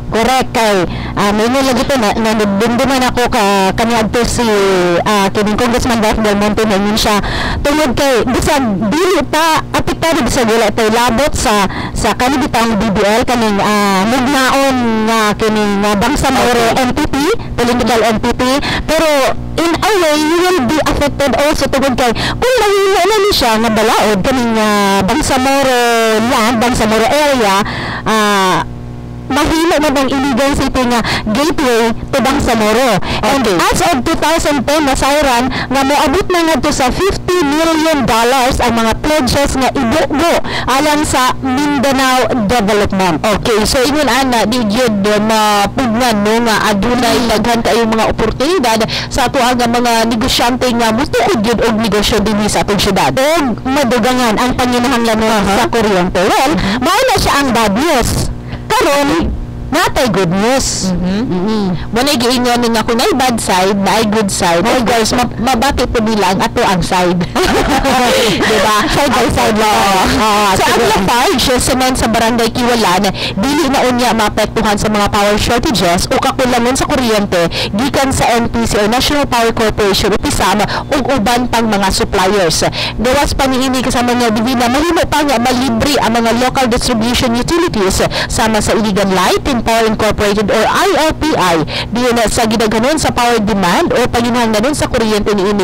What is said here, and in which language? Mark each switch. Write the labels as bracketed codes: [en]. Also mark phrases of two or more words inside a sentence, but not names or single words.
[ceb] Correct kay may lagi to na nagdumduman ako kaniadto si kining Congressman Ralph Del Monte na yun siya tungod kay bisag dili pa apektado bisag wala tay labot sa kanibitang BDL kaning mugnaon nga kining Bangsamoro entity, [en] political entity, [ceb] pero [en] in a way you will be affected also [ceb] tungod kay kung mahimo na ni siya nga balaod kaning Bangsamoro land, Bangsamoro area, mahimo na bang [en] illegal city [ceb] nga [en] gateway to [ceb] Bangsamoro. [en] And as of 2010 [ceb] nasayran nga moabot na ngadto sa $50 million ang mga pledges nga ibugo alang sa Mindanao Development. [en] Okay, so [ceb] ingon ana di gyud mapugnan no nga adunay daghan kayong mga oportunidad sa ato nga mga negosyante nga mutukod gyud og negosyo dinhi sa atong syudad. Og madugangan ang panginahanglanon sa kuryente. Well, mao na siya ang [en] bad news. [ceb] Karon natay [en] good news. [ceb] Muna giingon nga kung ay [en] bad side, [ceb] na ay [en] good side. [ceb] Ay guys, mabati po nila ang ato ang side. Diba? [en] Side by side [ceb] lang. So, ang Lafarge, cement sa Barangay Kiwalan, dili na unya maapektuhan sa mga [en] power shortages [ceb] o kakulangan sa kuryente gikan sa NPC o National Power Corporation o PISAM o uban pang mga suppliers. Gawas pa niini kasama nga dili na mahimo pa nga malibre ang mga [en] local distribution utilities [ceb] sama sa Iligan Light, Power Incorporated or ILPI diyan sa gidaghanon sa [en] power demand [ceb] o panginahanglanon sa kuryente niini.